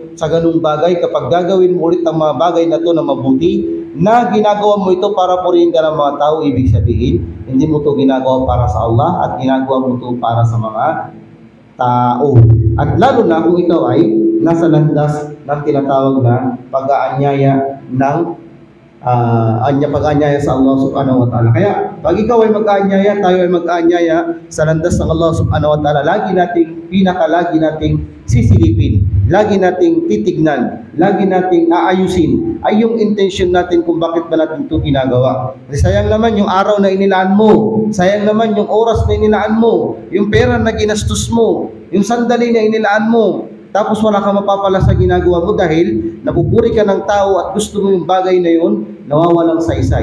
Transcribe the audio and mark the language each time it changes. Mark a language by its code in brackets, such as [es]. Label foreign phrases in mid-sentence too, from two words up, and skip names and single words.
[tl] Sa ganung bagay, kapag gagawin mo ulit ang mga bagay na to na mabuti, na ginagawa mo ito para purihin ka ng mga tao, ibig sabihin, hindi mo ito ginagawa para sa Allah at ginagawa mo ito para sa mga tao. At lalo na kung ikaw ay nasa landas ng tinatawag na pag-aanyaya ng pag-aanyaya sa Allah [ar] سبحانه وتعالى. [tl] Kaya pag ikaw ay mag-aanyaya, tayo ay mag-aanyaya sa landas ng Allah [ar] سبحانه وتعالى, [tl] lagi nating sisilipin, lagi nating titignan, lagi nating aayusin ay yung intention natin kung bakit ba natin ito ginagawa. Kasi sayang naman yung araw na inilaan mo, sayang naman yung oras na inilaan mo, yung pera na ginastos mo, yung sandali na inilaan mo, tapos wala kang mapapala sa ginagawa mo dahil napupuri ka ng tao at gusto mo yung bagay na yun, nawawalang saysay.